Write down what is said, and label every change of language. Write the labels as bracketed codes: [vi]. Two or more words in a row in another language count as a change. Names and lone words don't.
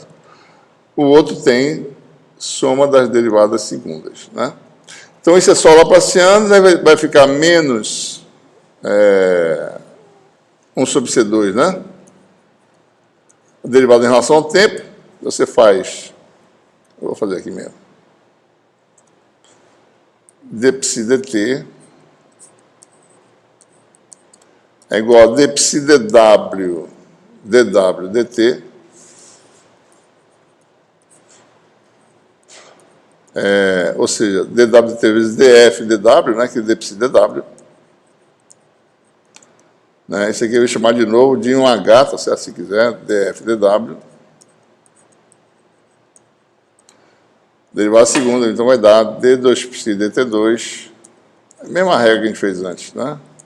[pt] O outro tem soma das derivadas segundas, né? Então, isso é só Laplaciano, né? Vai ficar menos 1 sobre C2, né? A derivada em relação ao tempo, você faz... Eu vou fazer aqui mesmo. d psi dt é igual a d psi dw dt ou seja, dw vezes df dw, né, que é dψ dw. Né, esse aqui eu vou chamar de novo de 1h, tá certo? Se quiser, df dw. Derivada segunda, então vai dar d2π dt2, a mesma regra que a gente fez antes, né?